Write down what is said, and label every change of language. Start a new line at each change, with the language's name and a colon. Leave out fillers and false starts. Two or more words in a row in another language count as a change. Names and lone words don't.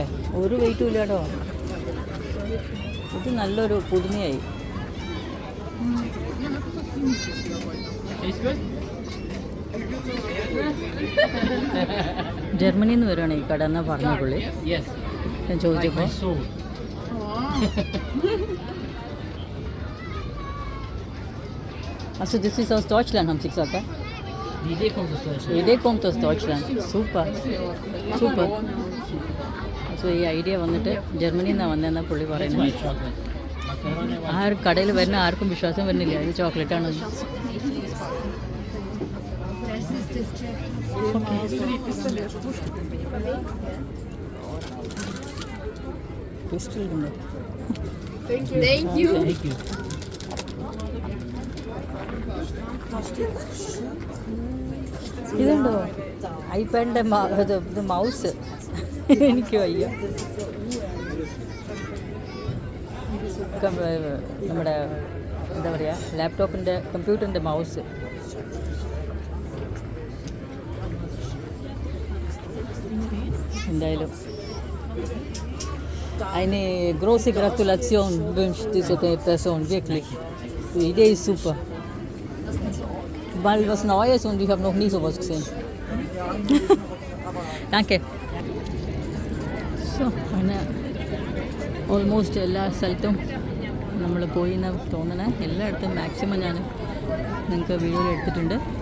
Malayalam: ഒരു വെയിറ്റും ഇല്ല കേട്ടോ. ഇത് നല്ലൊരു പുതുമയായി. ജർമ്മനിയിൽ നിന്ന് വരുവാണ് ഈ കട എന്നാ പറഞ്ഞ പുള്ളി. ഞാൻ ചോദിച്ചപ്പോൾ
German: Also das ist aus Deutschland, haben Sie gesagt, ja? Die Idee kommt aus Deutschland. Die Idee kommt aus Deutschland. Super. Super.
Malayalam: Also ഈ ഐഡിയ വന്നിട്ട് ജർമ്മനിയിൽ നിന്നാണ് വന്നതെന്നാണ് പുള്ളി പറയുന്നത്. ആ ഒരു കടയിൽ വരുന്ന ആർക്കും വിശ്വാസം വരുന്നില്ല ഇത് ചോക്ലേറ്റാണ്. പിസ്റ്റൽ ഉണ്ടോ?
English: Thank you. Thank you.
Malayalam: ഇതുണ്ടോ ഐപാഡിൻ്റെ ഇത് മൗസ്, എനിക്ക് വയ്യ. നമ്മുടെ എന്താ പറയുക, ലാപ്ടോപ്പിൻ്റെ കമ്പ്യൂട്ടറിൻ്റെ മൗസ്.
German: എന്തായാലും eine große Gratulation wünscht diese Person, wirklich. Die Idee ist super. Mal was Neues und ich habe noch nie sowas gesehen. Danke. So,
Malayalam: അങ്ങനെ ഓൾമോസ്റ്റ് എല്ലാ സ്ഥലത്തും നമ്മൾ പോയി എന്ന് തോന്നണേ. എല്ലായിടത്തും മാക്സിമം ഞാൻ നിങ്ങൾക്ക് വീഡിയോയിൽ എടുത്തിട്ടുണ്ട്.